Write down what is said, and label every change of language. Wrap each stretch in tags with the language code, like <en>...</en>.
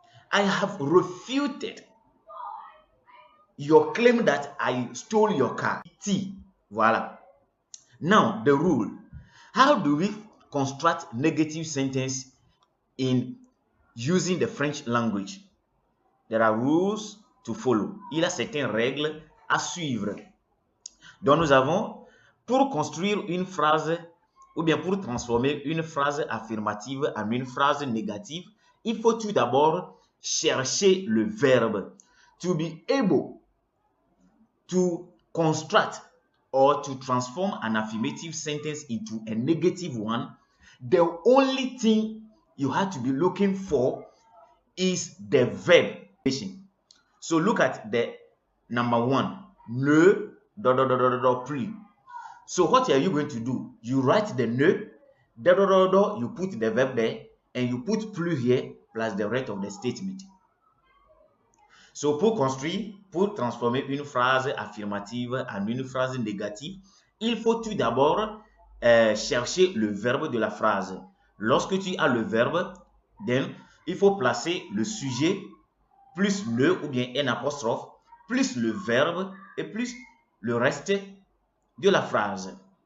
<en>I have refuted your claim that I stole your car. Voila. Now, the rule. How do we construct negative sentence in using the French language? There are rules to follow.</en> <fr>Il y a certaines règles à suivre. Donc, nous avons, pour construire une phrase, ou bien pour transformer une phrase affirmative en une phrase négative, il faut tout d'abord chercher le verbe.</fr> <en>To be able to construct or to transform an affirmative sentence into a negative one, the only thing you have to be looking for is the verb. So look at the number one, ne plus. So what are you going to do? You write the ne, you put the verb there, and you put plus here, plus the rest of the statement.</en> <fr>So pour construire, pour transformer une phrase affirmative en une phrase négative, il faut tout d'abord chercher le verbe de la phrase. Lorsque tu as le verbe, then, il faut placer le sujet plus le ou bien un apostrophe, plus le verbe et plus le reste de la phrase.</fr>